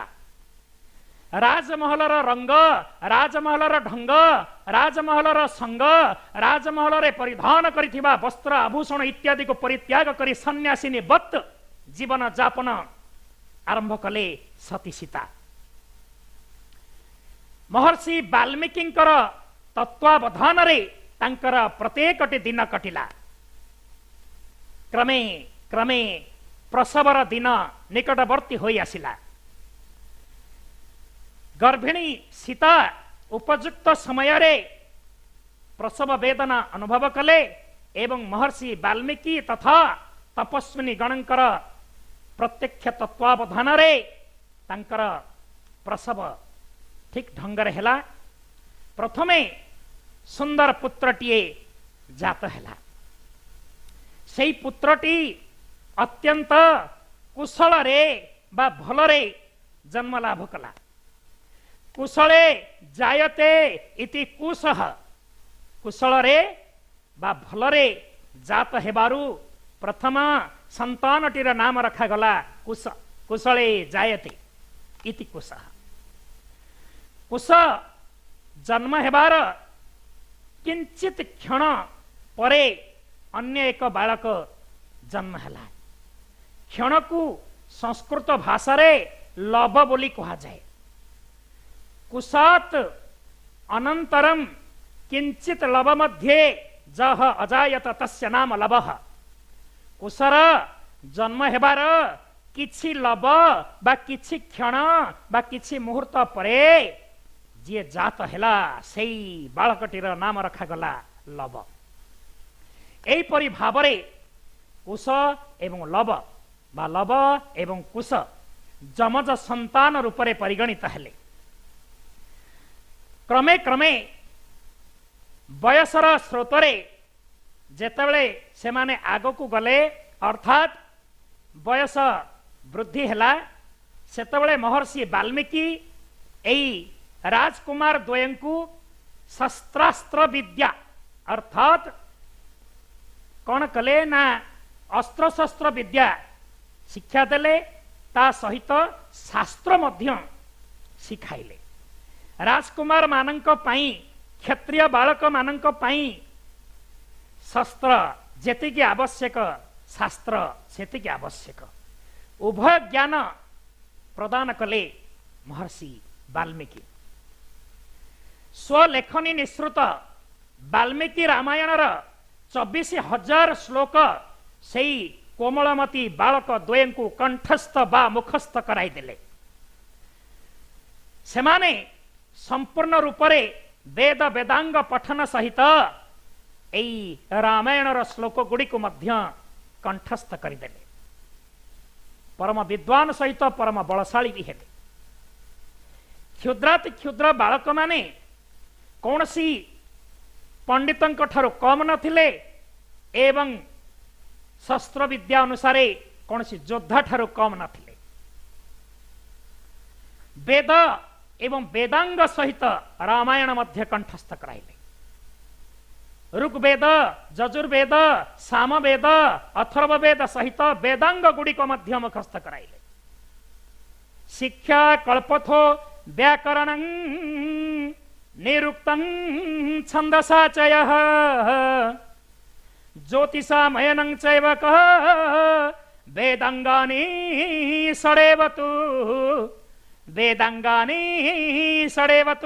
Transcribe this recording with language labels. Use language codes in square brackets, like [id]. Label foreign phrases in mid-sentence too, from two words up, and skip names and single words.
[or] ରାଜମହଲର ରଙ୍ଗ, ରାଜମହଲର ଢଙ୍ଗ, ରାଜମହଲର ସଙ୍ଗ, ରାଜମହଲ ପରିଧାନ କରିଥିବା ବସ୍ତ୍ର ଆଭୂଷଣ ଇତ୍ୟାଦି କୁ ପରିତ୍ୟାଗ କରି ସନ୍ନ୍ୟାସିନୀ ବତ ଜୀବନ ଯାପନ ଆରମ୍ଭ କଲେ ସତୀ ସୀତା। ମହର୍ଷି ବାଲ୍ମୀକିଙ୍କର ତତ୍ତ୍ୱାବଧାନ ରେ ତାଙ୍କର ପ୍ରତ୍ୟେକଟି ଦିନ କଟିଲା। କ୍ରମେ କ୍ରମେ ପ୍ରସବର ଦିନ ନିକଟବର୍ତ୍ତୀ ହୋଇ ଆସିଲା। ଗର୍ଭିଣୀ ସୀତା ଉପଯୁକ୍ତ ସମୟ ରେ ପ୍ରସବ ବେଦନା ଅନୁଭବ କଲେ ଏବଂ ମହର୍ଷି ବାଲ୍ମୀକି ତଥା ତପସ୍ୱିନୀ ଗଣଙ୍କର ପ୍ରତ୍ୟକ୍ଷ ତତ୍ତ୍ୱାବଧାନ ରେ ତାଙ୍କର ପ୍ରସବ ଠିକ ଢଙ୍ଗର ହେଲା। ପ୍ରଥମେ ସୁନ୍ଦର ପୁତ୍ରଟିଏ ଜାତ ହେଲା। ସେଇ ପୁତ୍ରଟି ଅତ୍ୟନ୍ତ କୁଶଳ ରେ ବା ଭଲ ରେ ଜନ୍ମ ଲାଭ କଲା। [sa] कुशले जायते इति कुशः, [or] କୁଶଳ ରେ ବା ଭଲ ରେ ଜାତ ହେବାରୁ ପ୍ରଥମ ସନ୍ତାନଟିର ନାମ ରଖାଗଲା କୁଶ। [sa] कुशले जायते इति कुशः। [or] କୁଶ ଜନ୍ମ ହେବାର କିଞ୍ଚିତ କ୍ଷଣ ପରେ ଅନ୍ୟ ଏକ ବାଳକ ଜନ୍ମ ହେଲା। କ୍ଷଣ କୁ ସଂସ୍କୃତ ଭାଷା ରେ ଲବ ବୋଲି କୁହାଯାଏ। [sa] कुशात अनंतरम किंचित लव मध्ये जह अजायत तस्य नाम लवः। [or] କୁଶର ଜନ୍ମ ହେବାର କିଛି ଲବ ବା କିଛି କ୍ଷଣ ବା କିଛି ମୁହୂର୍ତ୍ତ ପରେ ଯେ ଜାତ ହେଲା ସେଇ ବାଳକଟିର ନାମ ରଖାଗଲା ଲବ। ଏପରି ଭାବରେ କୁଶ ଏବଂ ଲବ ବା ଲବ ଏବଂ କୁଶ ଯମଜ ସନ୍ତାନ ରୂପରେ ପରିଗଣିତ ହେଲେ। କ୍ରମେ କ୍ରମେ ବୟସର ସ୍ରୋତରେ ଯେତେବେଳେ ସେମାନେ ଆଗକୁ ଗଲେ ଅର୍ଥାତ ବୟସ ବୃଦ୍ଧି ହେଲା ସେତେବେଳେ ମହର୍ଷି ବାଲ୍ମୀକି ଏଇ ରାଜକୁମାର ଦ୍ୱୟଙ୍କୁ ଶସ୍ତ୍ରାସ୍ତ୍ର ବିଦ୍ୟା ଅର୍ଥାତ କଣ କଲେ ନା ଅସ୍ତ୍ର ଶସ୍ତ୍ର ବିଦ୍ୟା ଶିକ୍ଷା ଦେଲେ ତା ସହିତ ଶାସ୍ତ୍ର ମଧ୍ୟ ଶିଖାଇଲେ। ରାଜକୁମାର ମାନଙ୍କ ପାଇଁ କ୍ଷତ୍ରିୟ ବାଳକ ମାନଙ୍କ ପାଇଁ ଶସ୍ତ୍ର ଯେତିକି ଆବଶ୍ୟକ ଶାସ୍ତ୍ର ସେତିକି ଆବଶ୍ୟକ ଉଭୟ ଜ୍ଞାନ ପ୍ରଦାନ କଲେ ମହର୍ଷି ବାଲ୍ମୀକି। ସ୍ୱଲେଖନୀ ନିଶ୍ରୁତ ବାଲ୍ମୀକି ରାମାୟଣର 24,000 ଶ୍ଳୋକ ସେଇ କୋମଳମତି ବାଳକ ଦ୍ୱୟଙ୍କୁ କଣ୍ଠସ୍ଥ ବା ମୁଖସ୍ଥ କରାଇ ଦେଲେ। ସେମାନେ ସମ୍ପୂର୍ଣ୍ଣ ରୂପରେ ବେଦ ବେଦାଙ୍ଗ ପଠନ ସହିତ ଏଇ ରାମାୟଣର ଶ୍ଳୋକ ଗୁଡ଼ିକୁ ମଧ୍ୟ କଣ୍ଠସ୍ଥ କରିଦେଲେ। ପରମ ବିଦ୍ୱାନ ସହିତ ପରମ ବଳଶାଳୀ ମଧ୍ୟ ହେଲେ। କ୍ଷୁଦ୍ରାତି କ୍ଷୁଦ୍ର ବାଳକ ମାନେ କୌଣସି ପଣ୍ଡିତଙ୍କ ଠାରୁ କମ ନଥିଲେ ଏବଂ ଶସ୍ତ୍ର ବିଦ୍ୟା ଅନୁସାରେ କୌଣସି ଯୋଦ୍ଧା ଠାରୁ କମ ନଥିଲେ। ବେଦ ଏବଂ ବେଦାଙ୍ଗ ସହିତ ରାମାୟଣ ମଧ୍ୟ କଣ୍ଠସ୍ଥ କରାଇଲେ। ଋଗ୍ବେଦ ଯଜୁର୍ବେଦ ସାମବେଦ ଅଥର୍ବବେଦ ସହିତ ବେଦାଙ୍ଗ ଗୁଡ଼ିକ ମଧ୍ୟ ମୁଖସ୍ଥ କରାଇଲେ। [sa] शिक्षा कल्पथो व्याकरण निरुक्तं छन्दसाचयः ज्योतिषामयनं चैव कः वेदांगानि षडेवतु वेदांगानि षडेवतु।